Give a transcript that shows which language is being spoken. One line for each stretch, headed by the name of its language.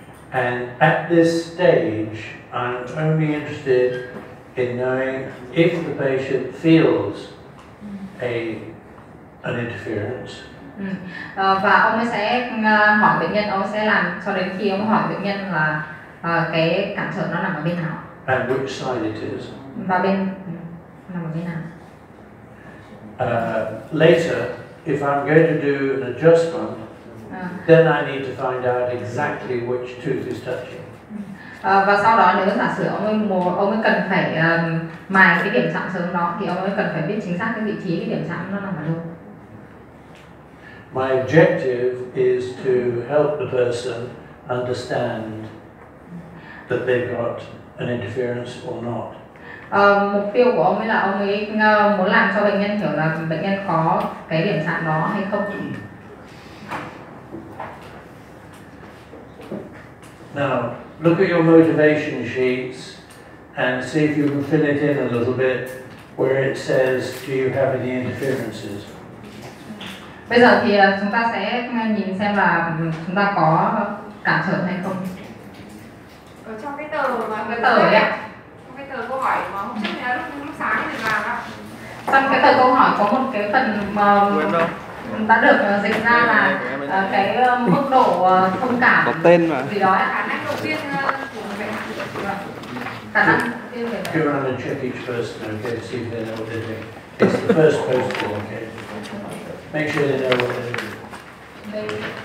English: And at this stage, I'm only interested in knowing if the patient feels an interference.
Vietnamese: Và ông ấy sẽ hỏi bệnh nhân, ông sẽ làm cho đến khi ông hỏi bệnh nhân là cái cản trở nó nằm ở bên nào.
English: And which side it is.
Vietnamese: Và nằm ở bên nào.
English: Later, if I'm going to do an adjustment, then I need to find out exactly which tooth is touching.
Vietnamese: Và sau đó nếu giả sử ông ấy cần phải mài cái điểm chạm sớm đó thì ông ấy cần phải biết chính xác cái vị trí cái điểm chạm nó nằm ở đâu.
English: My objective is to help the person understand that they've got an interference or not.
Vietnamese: Mục tiêu của ông ấy là ông ấy muốn làm cho bệnh nhân hiểu là bệnh nhân có cái điểm chạm đó hay không.
English: Now, look at your motivation sheets and see if you can fill it in a little bit where it says, do you have any interferences?
Vietnamese: Bây giờ thì chúng ta sẽ nhìn xem là chúng ta có cản trở hay không. Ở trong cái tờ mà cái tờ ấy ạ. Trong cái tờ câu hỏi mà hôm trước là lúc sáng thì làm ạ. Trong cái tờ câu hỏi có một cái phần mà đã được dịch ra là cái mức độ thông cảm có tên mà gì đó khả năng đầu tiên của người bệnh. Khả năng đầu tiên về
English: Go around and check each person, okay, to see if they know what they're doing. It's the first postal, okay. Make sure they know what they're doing.